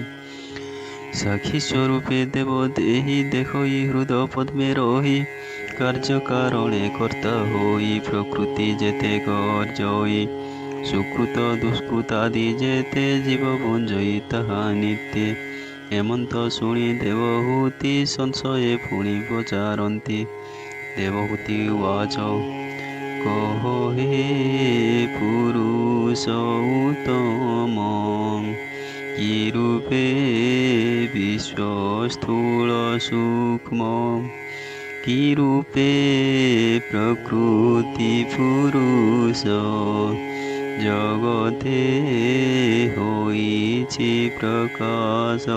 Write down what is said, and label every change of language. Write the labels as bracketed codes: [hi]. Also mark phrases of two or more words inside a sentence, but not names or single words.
[or] ସାକ୍ଷୀ ସ୍ୱରୂପେ ଦେବ ଦେହି ଦେଖଇ ହୃଦୟ ପଦ୍ମେ ରହି। କାର୍ଯ୍ୟ କାରଣେ କର୍ତ୍ତା ହୋଇ ପ୍ରକୃତି ଯେତେ ଗର୍ଜଇ। ସୁକୃତ ଦୁଷ୍କୃତ ଆଦି ଯେତେ ଜୀବ ଭୁଞ୍ଜଇ ତାହା ନିତ୍ୟ। ଏମନ୍ତ ଶୁଣି ଦେବହୂତି ସଂଶୟେ ପୁଣି ପଚାରନ୍ତି। ଦେବହୂତି ଉବାଚ କହ ହେ ପୁରୁଷ ଉତ୍ତମ କି ରୂପେ ବିଶ୍ୱସ୍ଥୂଳ ସୂକ୍ଷ୍ମ କି ରୂପେ ପ୍ରକୃତି ପୁରୁଷ ଜଗତେ ହୋଇଛି ପ୍ରକାଶ।